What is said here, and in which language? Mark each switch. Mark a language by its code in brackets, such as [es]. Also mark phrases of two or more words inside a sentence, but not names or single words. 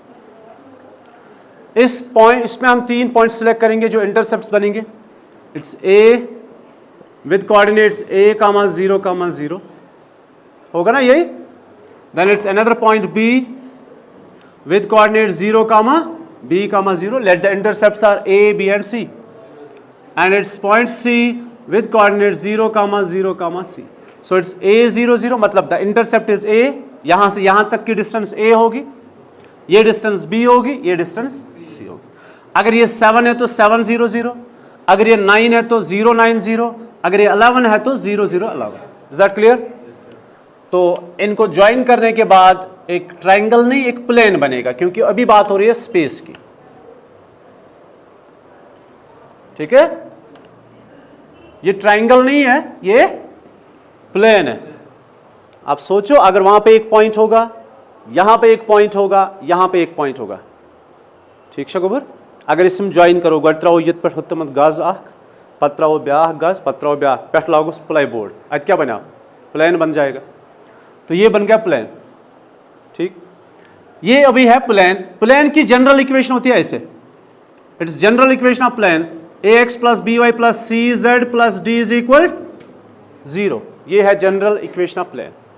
[hi] इसमें हम 3 पॉइंट सिलेक्ट करेंगे जो इंटरसेप्ट्स बनेंगे। [en] it's a with coordinates a, 0, 0 [hi] होगा ना यही। [en] then it's another point b with coordinates 0, b, 0। let the intercepts are a, b and c, and its point c with coordinates 0, 0, c। so it's a 0, 0, [hi] मतलब [en] the intercept is a, [hi] यहां से यहां तक की डिस्टेंस a होगी, ये डिस्टेंस b होगी, ये डिस्टेंस c होगी। अगर ये 7 है तो 7, 0, 0, अगर ये 9 है तो 0, 9, 0, अगर ये 11 है तो 0, 0, 11। [en] is that clear? [hi] तो इनको ज्वाइन करने के बाद एक ट्राइंगल नहीं एक प्लेन बनेगा, क्योंकि अभी बात हो रही है स्पेस की। ठीक है, ये ट्राइंगल नहीं है, ये प्लेन है। आप सोचो अगर वहां पे एक पॉइंट होगा, यहां पे एक पॉइंट होगा, यहां पे एक पॉइंट होगा, ठीक है गोबर? अगर इसम ज्वाइन करो, [ks] गो त्रो ये पे होतमत गज अख, पत त्रो ब्या गज, पत त्रो ब्या पे लागोस प्लाई बोर्ड, अत क्या बना? [hi] प्लेन बन जाएगा। तो ये बन गया प्लेन। ठीक, ये अभी है प्लेन। प्लेन की जनरल इक्वेशन होती है ऐसे, [en] it's general equation of plane ax plus b y plus c z plus d is equal 0. [hi] ये है [en] general equation of plane.